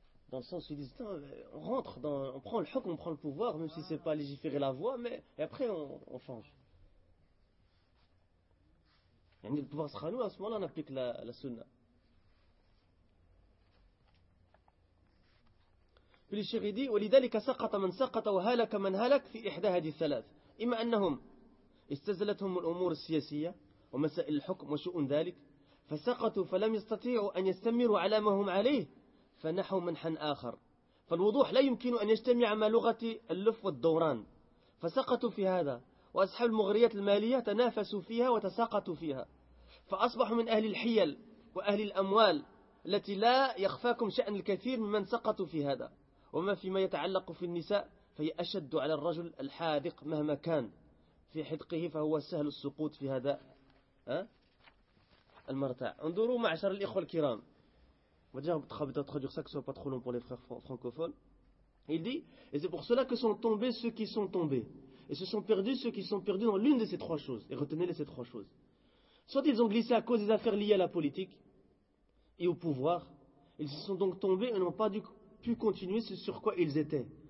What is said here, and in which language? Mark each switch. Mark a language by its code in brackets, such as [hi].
[fr] Dans le sens où ils disent, non, on rentre, dans, on prend le hukm, on prend le pouvoir, même si c'est pas légiférer la voie, mais et après on change. Le pouvoir sera nous, à ce moment-là, on applique la sunna. Puis le shiridi, [ar] « وَلِذَلِكَ سَقَطَ مَنْ سَقَطَ وَهَلَكَ مَنْ هَلَكَ فِي إِحْدَى هَذِي الثَّلَاثِ إِمَّا أَنَّهُمْ إِسْتَزَلَتْهُمُ الْأُمُورِ السِّيَاسِيَّةِ وَمَسَائِلِ الْحُكْمِ وَشُؤُونَ ذَلِكَ فَسَقَطُوا فَلَمْ يَسْتَطِيعُوا أَنْ يَسْتَمِرُوا عَلَى مَا هُمْ عَلَيْهِ فَنَحُوا مَنْحًا آخَرَ فَالْوُضُوحُ لَا يُمْكِنُ أَنْ يَجْتَمِعَ مَعَ لُغَةِ اللُّفِّ وَالدَّوْرَانِ فَسَقَطُوا فِي هَذَا وَأَصْحَابُ الْمُغْرِيَاتِ الْمَالِيَّةِ تَنَافَسُوا فِيهَا وَتَسَاقَطُوا فِيهَا فَأَصْبَحُوا مِنْ أَهْلِ الْحِيَلِ وَأَهْلِ الْأَمْوَالِ التي لا يخفاكم شأن الكثير ممن سقطوا في هذا وما فيما يتعلق في النساء فهي أشد على الرجل الحاذق مهما كان في حدقه فهو سهل السقوط في هذا المرتع. انظروا معشر الإخوة الكرام وجاءوا بتخابطة تخدر ساكسوا بتخلون [fr] pour les frères francophones. Il dit, et c'est pour cela que sont tombés ceux qui sont tombés et se sont perdus ceux qui sont perdus dans l'une de ces trois choses. Et retenez-les, ces trois choses: soit ils ont glissé à cause des affaires liées à la politique et au pouvoir, ils se sont donc tombés et n'ont pas pu continuer ce sur quoi ils étaient.